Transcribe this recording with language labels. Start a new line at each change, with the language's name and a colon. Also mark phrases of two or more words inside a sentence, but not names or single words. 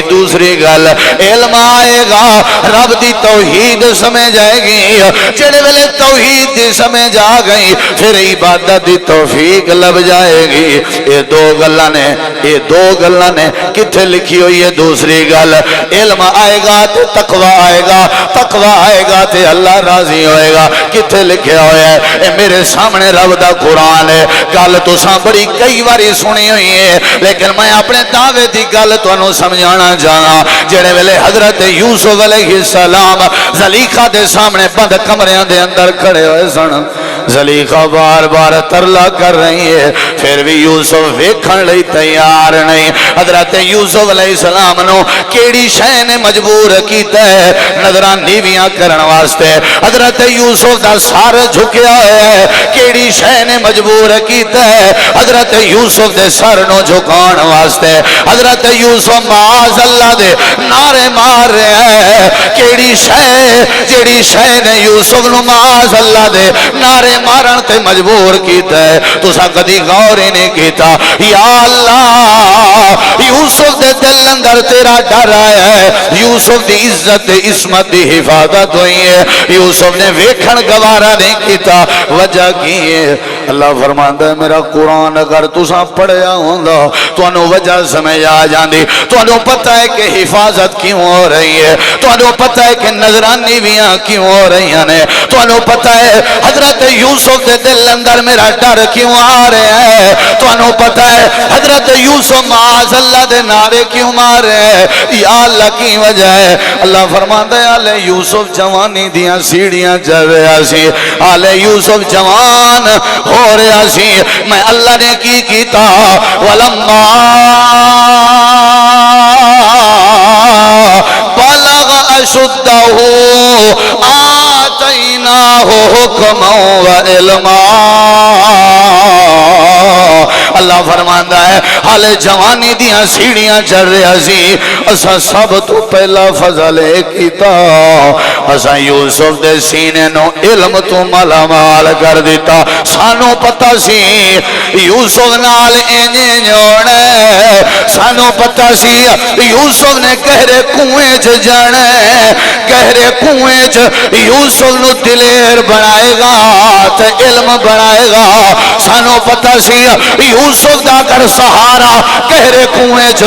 Punjabi: دوسری گل علم آئے گا رب دی توحید سمجھ آئے گی، جڑے ویلے توحید دی سمجھ آ گئی پھر عبادت دی توفیق لب جائے گی۔ یہ دو گلاں نے، یہ دو گلاں نے کتھے لکھی ہوئی ہے؟ دوسری گل علم آئے گا تے تقوی آئے گا، تقوی آئے گا تے اللہ راضی ہوئے گا۔ کتھے لکھیا ہوا ہے؟ اے میرے سامنے رب دا قرآن ہے، گل تساں بڑی کئی باری سنی ہوئی ہے لیکن میں اپنے دعوے دی گل تانوں سمجھانا چاہنا۔ جڑے ویلے حضرت یوسف علیہ السلام زلیخا دے سامنے بند کمریاں دے اندر کھڑے ہوئے سن، زلیخا بار بار ترلا کر رہی ہے پھر بھی یوسف ویکھن لئی تیار نہیں۔ حضرت یوسف علیہ السلام نو کیڑی شے نے مجبور کیتا ہے نظراں نیویاں کرن واسطے؟ حضرت یوسف دا سر جھکیا ہے، کیڑی شے نے مجبور کیتا ہے حضرت یوسف دے سر نو جھکان واسطے؟ حضرت یوسف معاذ اللہ دے نعرے مار رہے ہیں، کیڑی شے جیڑی شے نے یوسف نو معاذ اللہ دے نعرے مارن تے مجبور کیتا ہے؟ تسا کدی غور ہی نہیں کیتا؟ یا اللہ یوسف دے دل اندر تیرا ڈر آیا ہے، یوسف دی عزت عصمت دی حفاظت ہوئی ہے، یوسف نے ویکھن گوارا نہیں کیتا۔ وجہ کی ہے؟ اللہ فرماندا ہے میرا قرآن اگر تساں پڑھیا ہوندا تانوں وجہ سمجھ آ جاندی تانوں پتہ ہے کہ حفاظت کیوں ہو رہی ہے تانوں پتہ ہے کہ نظرانی بیاں کیوں ہو رہی ہیں تانوں پتہ ہے حضرت یوسف دے دل اندر میرا ڈر کیوں آ رہا ہے تانوں پتہ ہے حضرت یوسف معاذ اللہ دے نعرے کیوں مار رہے ہیں یا اللہ کی وجہ ہے اللہ فرماندا ہے آل یوسف جوانی دیاں سیڑھیاں چڑھ رہا سی آل یوسف جوان ہو رہا سی میں اللہ نے کی کیتا ولما
Arabic: بلغ اشدہ آتیناہ حکما وعلما
Punjabi: اللہ فرماندا ہے حال جوانی دیاں سیڑھیاں چڑھ رہا سی اسا سب تو پہلا فضل کیتا اسا یوسف دے سینے نو علم تو مالا مال کر دیتا سانو پتہ سی یوسف نال انجے جوڑنا سانو پتہ سی یوسف نے گہرے کنویں چ جانا گہرے کنویں چ یوسف نو دلیر بنائے گا تے علم بنائے گا سانو پتہ سی یوسف دا کر سہارا گہرے کنویں چ